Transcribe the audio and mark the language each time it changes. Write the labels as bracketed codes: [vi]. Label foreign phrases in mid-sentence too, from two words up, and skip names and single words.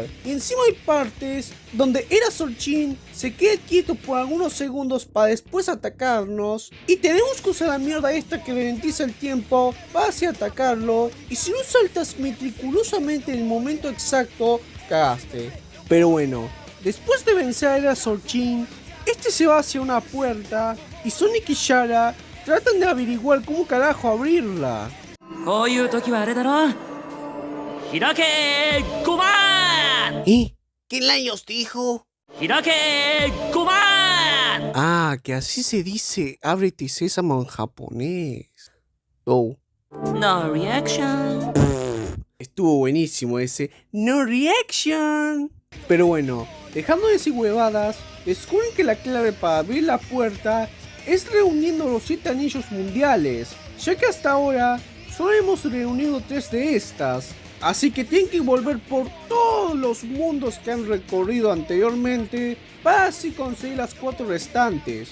[es] Y encima hay partes donde Era Sorchin se queda quieto por algunos segundos para después atacarnos, y tenemos que usar la mierda esta que ralentiza el tiempo para así atacarlo, y si no saltas meticulosamente en el momento exacto, cagaste. Pero bueno, después de vencer a Era Sorchin, este se va hacia una puerta y Sonic y Yara tratan de averiguar cómo carajo abrirla. [ja] こういう時はあれだろ。開け5万 [es] ¿Qué Laios dijo? 開け5万 Ah, que así se dice ábrete sésamo en japonés. Oh, [en] No reaction. [es] estuvo buenísimo ese [en] no reaction. [es] Pero bueno, dejando de decir huevadas, descubren que la clave para abrir la puerta es reuniendo los 7 anillos mundiales, ya que hasta ahora solo hemos reunido 3 de estas, así que tienen que volver por todos los mundos que han recorrido anteriormente para así conseguir las 4 restantes.